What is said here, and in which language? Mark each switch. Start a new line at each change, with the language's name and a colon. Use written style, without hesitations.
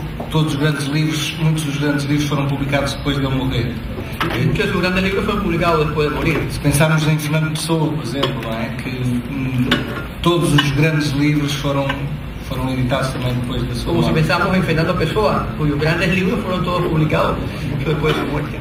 Portuguese: Todos os grandes livros, muitos dos grandes livros foram publicados depois de ele morrer.
Spanish: Muchos de sus grandes libros fueron publicados después de morir.
Portuguese: Se pensarmos em Fernando Pessoa, por exemplo, não é? Que todos os grandes livros foram editados também depois da sua morte.
Spanish: Como si pensamos en Fernando Pessoa, cuyos grandes libros fueron todos publicados después de su muerte.